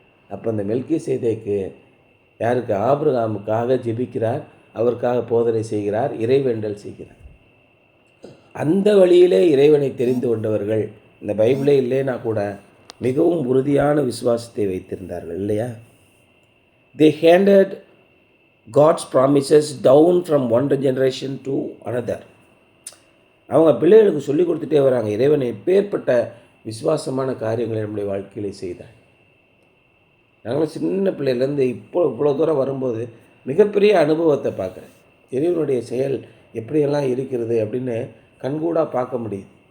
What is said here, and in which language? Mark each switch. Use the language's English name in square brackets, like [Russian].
[Tamil] அப்போ அந்த மெல்கிசேதேக்கு யாருக்கு? ஆபிரகாமுக்காக ஜெபிக்கிறார், அவருக்காக போதனை செய்கிறார், இறைவேண்டல் செய்கிறார். அந்த வழியிலே இறைவனை தெரிந்து கொண்டவர்கள் இந்த பைபிளே இல்லைன்னா கூட மிகவும் உறுதியான விசுவாசத்தை வைத்திருந்தார்கள் இல்லையா? [English] They handed God's promises down from one generation to another. [Tamil] அவங்க பிள்ளைகளுக்கு சொல்லிக் கொடுத்துட்டே வராங்க, இறைவனை எப்பேற்பட்ட விசுவாசமான காரியங்களை நம்முடைய வாழ்க்கையிலே செய்தார். நாங்களும் சின்ன பிள்ளையிலேருந்து இவ்வளோ தூரம் வரும்போது மிகப்பெரிய அனுபவத்தை பார்க்குறேன். இறைவனுடைய செயல் எப்படியெல்லாம் இருக்கிறது அப்படின்னு கண்கூடாக பார்க்க முடியுது.